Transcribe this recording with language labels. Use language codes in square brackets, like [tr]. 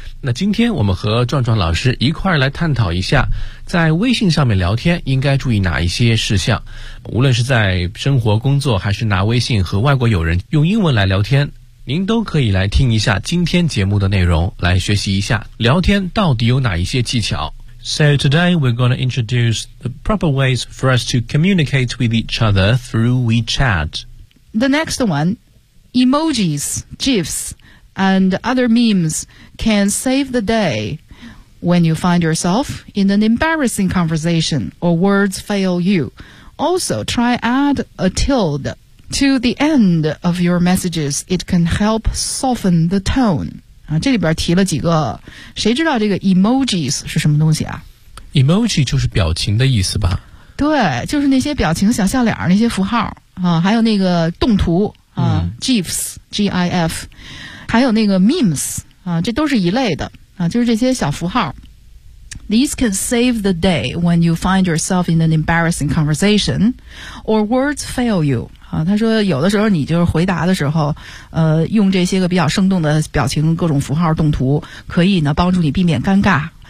[zh] 那今天我们和壮壮老师一块儿来探讨一下，在微信上面聊天应该注意哪一些事项。无论是在生活工作，还是拿微信和外国友人用英文来聊天，您都可以来听一下今天节目的内容，来学习一下聊天到底有哪一些技巧。 [en] So today we're going to introduce the proper ways for us to communicate with each other through WeChat. The next one, emojis, GIFs, and other memes can save the day when you find yourself in an embarrassing conversation or words fail you. Also, try add a tildeTo the end of your messages, it can help soften the tone. [zh] 这里边提了几个，谁知道这个 emojis 是什么东西啊？ Emoji 就是表情的意思吧？对，就是那些表情小笑脸，那些符号啊，还有那个动图啊、GIFs, G-I-F, 还有那个 memes, 啊，这都是一类的啊，就是这些小符号。 [en] These can save the day when you find yourself in an embarrassing conversation or words fail you. [zh] 啊，他说有的时候你就是回答的时候，用这些个比较生动的表情、各种符号、动图，可以呢帮助你避免尴尬。